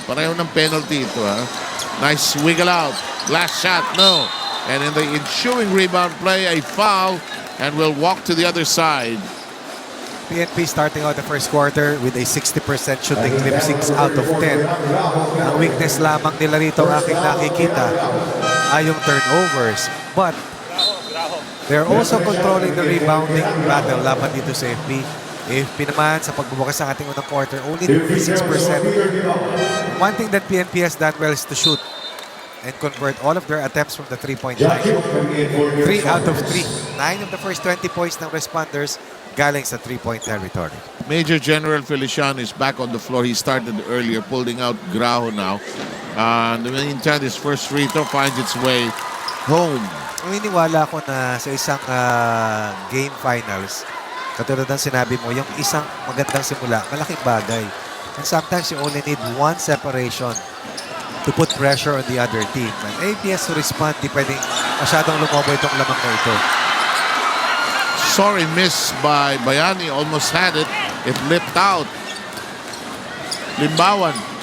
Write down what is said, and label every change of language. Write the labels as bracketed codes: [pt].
[tl] Pareho ng penalty ito, ha. [en] Nice wiggle out. Last shot, no. And in the ensuing rebound play, a foul. And will walk to the other side. PNP starting out the first quarter with a 60% shooting clip, 6 out of 10. [tl] Ang weakness lamang nila rito ang aking nakikita ay yung turnovers. [en] But they're also controlling the rebounding battle [tl] laban dito sa AFP. AFP naman sa pagbubukas ng ating unang quarter, [en] only 36%. One thing that PNP has done well is to shoot and convert all of their attempts from the three-point line. 3 out of 3. 9 of the first 20 points [tl] ng responders galing sa [en] three-point territory. Major General Feliciano is back on the floor. He started earlier, pulling out Graho now. In the meantime, his first free throw finds its way home. [tl] Naniniwala ako na sa isang game finals, katulad ng sinabi mo, yung isang magandang simula, malaking bagay. [en] And sometimes you only need one separation to put pressure on the other team. And AFP has to respond, [tl] di pwedeng masyadong lumobo itong lamang na ito. [en] Sorry miss by Bayani. Almost had it. It lipped out. Limbawan.